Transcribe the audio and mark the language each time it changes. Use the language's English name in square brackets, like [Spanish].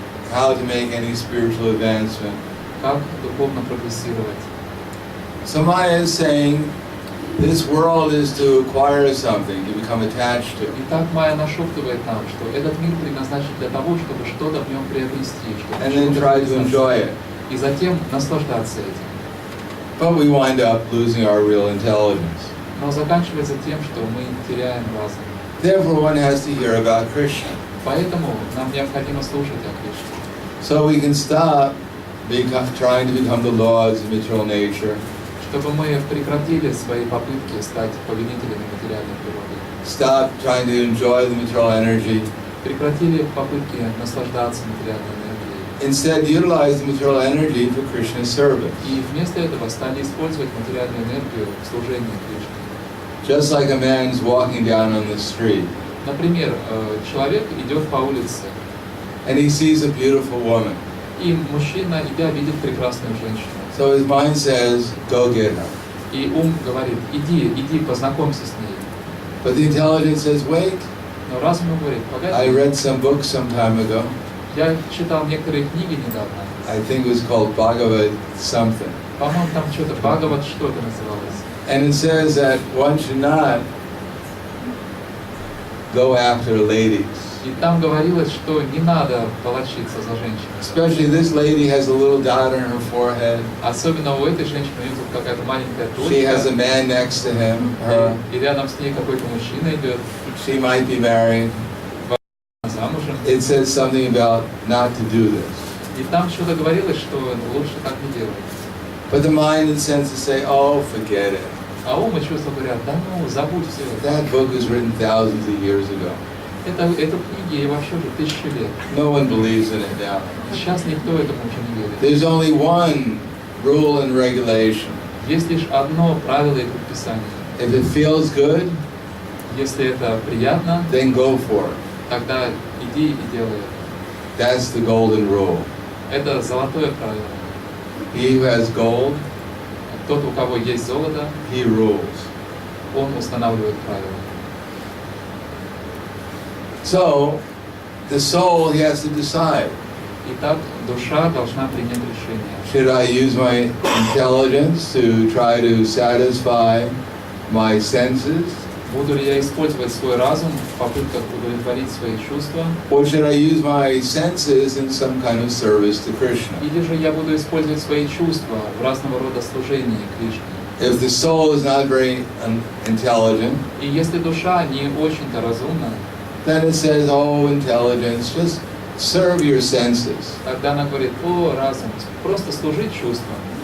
[English] how to make any spiritual advancement. [Russian] Как духовно прогрессировать. [English] So Maya is saying, this world is to acquire something, to become attached to. [Russian] И так Майя нашептывает нам, что этот мир предназначен для того, чтобы что-то в нем приобрести, чтобы [English] And then [Russian] чему-то [English] try to [Russian] прикоснуться. [English] enjoy it. [Russian] И затем наслаждаться этим. [English] But we wind up losing our real intelligence. [Russian] Но заканчивается тем, что мы теряем разум. [English] Therefore one has to hear about Krishna. [Russian] Поэтому нам необходимо слушать о Кришне. [English] So we can stop trying to become the lords of material nature. [Russian] Чтобы мы прекратили свои попытки стать повелителями материальной природы. [English] Stop trying to enjoy the material energy. [Russian] Прекратили попытки наслаждаться материальной энергией. [English] Instead, utilize the material energy for Krishna's service. [Russian] И вместо этого стали использовать материальную энергию в служении Кришне. [English] Just like a man's walking down on the street [Russian] Например, человек идет по улице, [English] and he sees a beautiful woman. [Russian] и мужчина, идя, видит прекрасную женщину. [English] So his mind says, go get her. [Russian] И ум говорит, иди, познакомься с ней. [English] But the intelligence says, wait, [Russian] Но разум говорит, [English] I [Russian] погоди, [English] read some books some time ago. [Russian] я читал некоторые книги недавно. [English] I think it was called Bhagavad something. [Russian] По-моему, там что-то, Бхагават что-то называлось. [English] And it says that one should not go after ladies. [Russian] И там говорилось, что не надо волочиться за женщиной. [English] Especially this lady has a little dot on her forehead. [Russian] Особенно у этой женщины, у нее тут какая-то маленькая [English] She has a [Russian] точка, [English] man next to her. [Russian] и рядом с ней какой-то мужчина идет, [English] She might be married. [Russian] замужем. [English] It says something about not to do this. [Russian] И там что-то говорилось, что лучше так не делать. [English] But the mind and senses say, oh, forget it. [Russian] А ум и чувства говорят, да ну, забудь все это. [English] That book was written thousands of years ago. [Russian] Эту книги и вообще уже 1000 лет. [English] No one believes in it now. [Russian] Сейчас никто этому уже не верит. [English] There's only one rule and regulation. [Russian] Есть лишь одно правило и предписание. [English] If it feels good, [Russian] Если это приятно, [English] then go for it. [Russian] тогда иди и делай это. [English] That's the golden rule. [Russian] Это золотое правило. [English] He who has gold, [Russian] Тот, у кого есть золото, [English] he rules. [Russian] он устанавливает правила. [English] So, the soul, he has to decide. [Russian] Итак, душа должна принять решение. [English] Should I use my intelligence to try to satisfy my senses? [Russian] Буду ли я использовать свой разум в попытках удовлетворить свои чувства? [English] Or should I use my senses in some kind of service to Krishna? [Russian] Или же я буду использовать свои чувства в разного рода служении Кришне? [English] If the soul is not very intelligent, [Russian] И если душа не очень-то разумна, [English] then it says, oh, intelligence, just serve your senses. [Russian] тогда она говорит: о, разум, просто служить чувствам.